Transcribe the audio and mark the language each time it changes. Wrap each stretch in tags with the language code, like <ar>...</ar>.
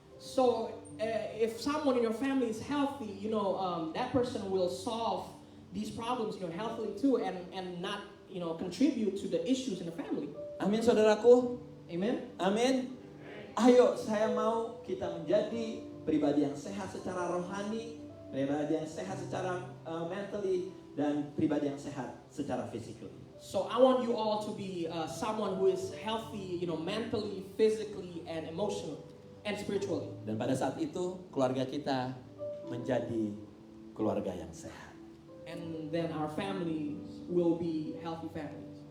<en>So if someone in your family is healthy, that person will solve these problems, healthily too, and not, contribute to the issues in the family.</en> <id>Amin, saudaraku.</id> <en>Amen.</en> <id>Amin. Ayo, saya mau kita menjadi pribadi yang sehat secara rohani, pribadi yang sehat secara mentally, dan pribadi yang sehat secara physically.</id> <en>So I want you all to be someone who is healthy, mentally, physically, and emotionally, and spiritually.</en> <id>Dan pada saat itu keluarga kita menjadi keluarga yang sehat.</id> <en>And then our families will be healthy families.</en>